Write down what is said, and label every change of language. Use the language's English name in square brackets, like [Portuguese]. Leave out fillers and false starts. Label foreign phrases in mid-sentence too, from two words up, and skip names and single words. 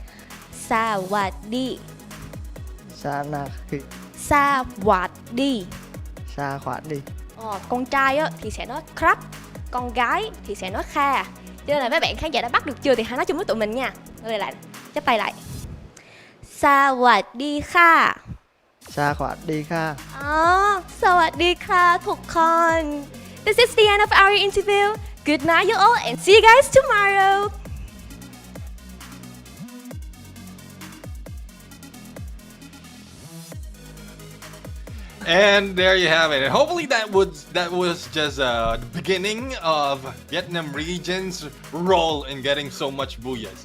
[Thai] Sawadi. Sawadi. Sawadi. [Vietnamese] Con trai á thì sẽ nói crap, con gái thì sẽ nói kha. Cho nên là mấy bạn khán giả đã bắt được chưa thì hãy nói chung với tụi mình nha. Đây lại, chắp tay lại. [Thai] สวัสดี ค่ะ. สวัสดี ค่ะ. สวัสดี ค่ะ ทุกคน [English] This is the end of our interview. Good night you all and see you guys tomorrow. And there you have it. And hopefully that was just the beginning of Vietnam region's role in getting so much booyahs.